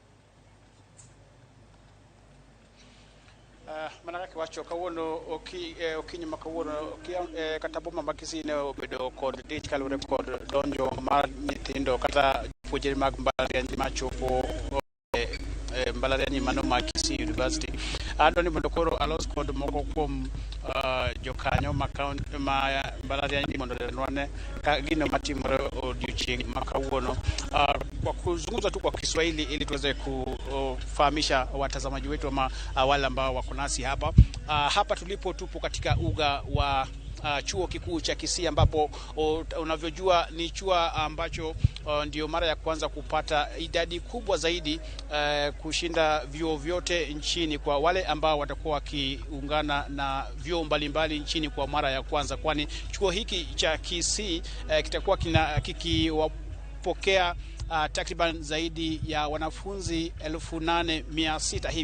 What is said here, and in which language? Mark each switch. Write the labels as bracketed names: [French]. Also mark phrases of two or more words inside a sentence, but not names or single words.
[Luo (Kenya and Tanzania)] Manaka wacho kawuono okinyi makawuono kata boma ma Kisii ne obedo kod dich kalure kod donjo mar nyithindo kata jopuonjre mag mbalariany machopo mbalariany mano ma Kisii University. Andoni mondo koro alos kod moko kuom jokanyo ma mbalariany mondo lenwane ka gino matimore odiochieng' makawuono. [Swahili] Kwa kuzungumza tu kwa Kiswahili ili tuweze kufahamisha watazamaji wetu ama wale ambao wako nasi hapa. Hapa tulipo tupo katika uga wa chuo kikuu cha Kisii, ambapo unavyojua ni chuo ambacho ndio mara ya kwanza kupata idadi kubwa zaidi kushinda vyuo vyote nchini, kwa wale ambao watakuwa wakiungana na vyuo mbalimbali nchini kwa mara ya kwanza, kwani chuo hiki cha Kisii kitakuwa kikiwapokea takriban zaidi ya wanafunzi 8,600 hivi.